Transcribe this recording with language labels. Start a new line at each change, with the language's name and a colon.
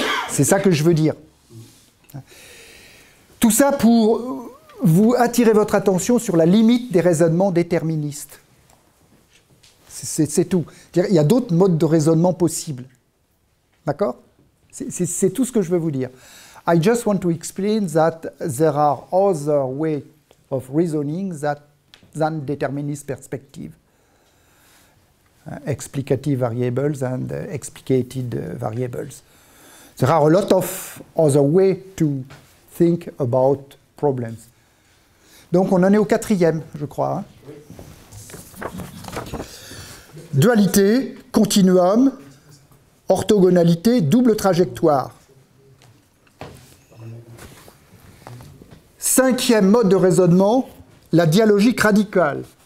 French: C'est ça que je veux dire. Tout ça pour vous attirer votre attention sur la limite des raisonnements déterministes. C'est tout. Il y a d'autres modes de raisonnement possibles. D'accord ? C'est tout ce que je veux vous dire.
English: I just want to explain that there are other ways of reasoning than determinist perspective. Explicative variables and explicated variables. There are a lot of other ways to think about problems.
French: Donc on en est au 4e, je crois. Hein. Dualité, continuum, orthogonalité, double trajectoire. 5e mode de raisonnement, la dialogique radicale.